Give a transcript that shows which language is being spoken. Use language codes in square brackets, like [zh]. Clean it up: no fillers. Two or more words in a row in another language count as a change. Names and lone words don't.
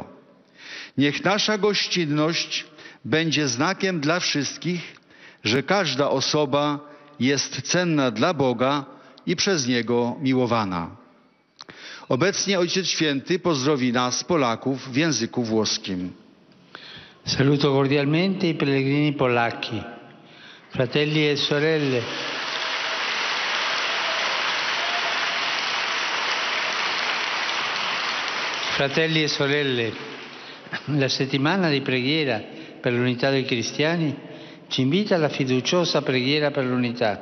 [pl] Niech nasza gościnność będzie znakiem dla wszystkich, że każda osoba jest cenna dla Boga i przez Niego miłowana. Obecnie Ojciec Święty pozdrowi nas, Polaków, w języku włoskim. [it] Saluto cordialmente i pellegrini polacchi, fratelli e sorelle. Fratelli e sorelle, la settimana di preghiera per l'unità dei cristiani ci invita alla fiduciosa preghiera per l'unità.